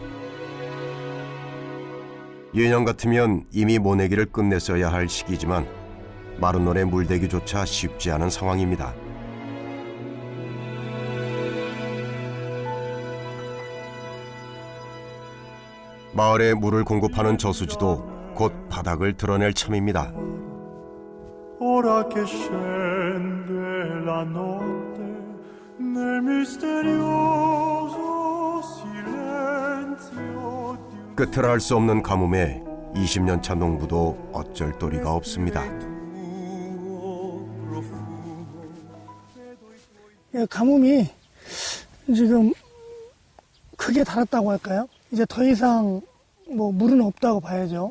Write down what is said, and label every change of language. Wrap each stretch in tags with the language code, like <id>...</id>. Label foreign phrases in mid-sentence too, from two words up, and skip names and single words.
<ko>예년 같으면 이미 모내기를 끝냈어야 할 시기지만 마른 논에 물대기조차 쉽지 않은 상황입니다. 마을에 물을 공급하는 저수지도 곧 바닥을 드러낼 참입니다.</ko> <it>Ora che scende la notte nel misterioso silenzio di</it> <ko>끝을 알 수 없는 가뭄에 20년 차 농부도 어쩔 도리가 없습니다. 가뭄이 지금 크게 달았다고 할까요? 이제 더 이상 물은 없다고 봐야죠.</ko>